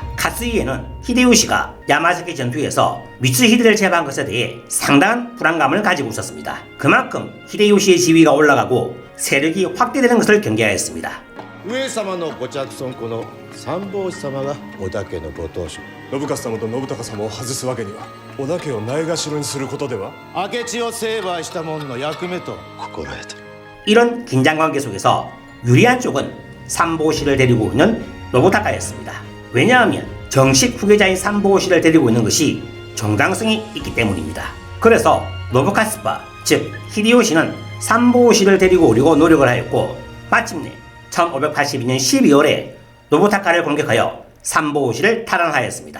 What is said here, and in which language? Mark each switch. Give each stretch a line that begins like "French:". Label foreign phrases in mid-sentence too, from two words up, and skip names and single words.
Korean: 카츠이에는 히데요시가 야마자키 전투에서 미츠히데를 제압한 것에 대해 상당한 불안감을 가지고 있었습니다. 그만큼 히데요시의 지위가 올라가고 세력이 확대되는 것을 경계하였습니다.
Japanese: 上様のご着尊この三法師様が織田家のご当主信勝様と信孝様を外すわけには織田家をないがしろにすることでは明智を成敗した者の役目と心得てる
Korean: 이런 긴장관계 속에서 유리한 쪽은 삼보오시를 데리고 있는 노부타카였습니다. 왜냐하면 정식 후계자인 삼보오시를 데리고 있는 것이 정당성이 있기 때문입니다. 그래서 노부카츠파 즉 히데요시는 삼보오시를 데리고 오려고 노력을 하였고 마침내 1582년 12월에 노부타카를 공격하여 삼보오시를 탈환하였습니다.